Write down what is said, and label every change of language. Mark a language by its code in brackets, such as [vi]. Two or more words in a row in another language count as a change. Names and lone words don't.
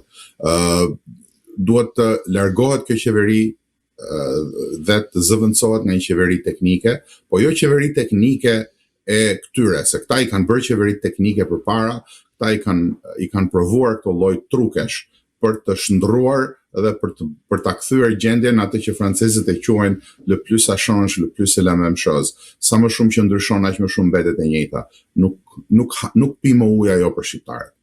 [sq] Duhet të largohet kjo qeveri dhe të zëvendësohet nga një qeveri teknike, po jo qeveri teknike e këtyre, se këta i kanë bërë qeveri teknike përpara, këta i kanë provuar këto lloj trukesh për të shndruar dhe për ta kthyer gjendjen atë që francezët e quajnë [fr] le plus ça change, le plus c'est la même chose. [sq] Sa më shumë që ndryshon, aq më shumë mbetet e njëjta. Nuk pi më ujë ajo për shqiptarët.